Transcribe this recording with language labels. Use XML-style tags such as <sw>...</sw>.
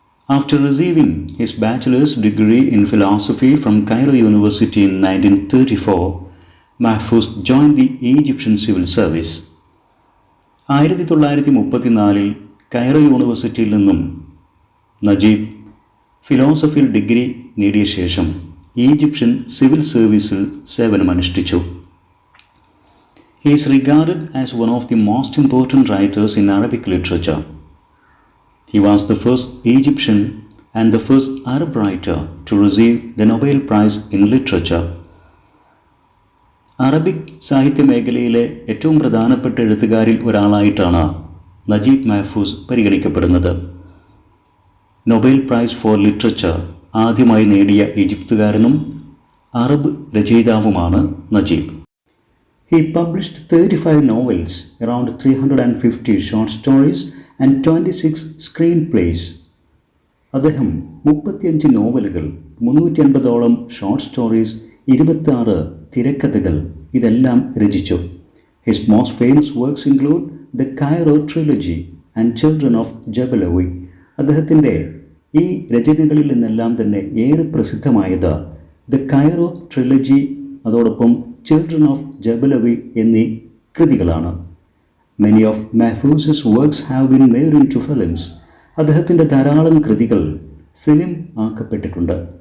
<en>After receiving his bachelor's degree in philosophy from Cairo University in 1934, Mahfouz join the Egyptian civil service.</en> <ml>1934 Cairo യൂണിവേഴ്സിറ്റിയിൽ നിന്നും Najeeb ഫിലോസഫിയിൽ degree നേടിയ ശേഷം Egyptian civil സർവീസിൽ സേവനമനുഷ്ഠിച്ചു.</ml> <en>He is regarded as one of the most important writers in Arabic literature. He was the first Egyptian and the first Arab writer to receive the Nobel Prize in Literature.</en> <ml>Arabic സാഹിത്യ മേഖലയിലെ ഏറ്റവും പ്രധാനപ്പെട്ട എഴുത്തുകാരിൽ ഒരാളായിട്ടാണ് Najeeb മെഹ്ഫൂസ് പരിഗണിക്കപ്പെടുന്നത്. Nobel prize four literature ആദ്യമായി നേടിയ ഈജിപ്തുകാരനും Arab രചയിതാവുമാണ് Najeeb.</ml> <en>He published 35 novels, around 350 short stories and 26 screenplays.</en> <ml>അദ്ദേഹം 35 നോവലുകൾ, 350ഓളം short stories, 26 തിരക്കഥകൾ ഇതെല്ലാം രചിച്ചു.</ml> <en>His most famous works include The Cairo Trilogy and Children of Jebelawi.</en> <ml>അദ്ദേഹത്തിൻ്റെ ഈ രചനകളിൽ നിന്നെല്ലാം തന്നെ ഏറെ പ്രസിദ്ധമായത് The Cairo Trilogy, അതോടൊപ്പം ചിൽഡ്രൻ ഓഫ് ജബലവി എന്നീ കൃതികളാണ്.</ml> <en>Many of Mahfouz's works have been made into films.</en> <ml>അദ്ദേഹത്തിൻ്റെ ധാരാളം കൃതികൾ ഫിലിം ആക്കപ്പെട്ടിട്ടുണ്ട്.</ml>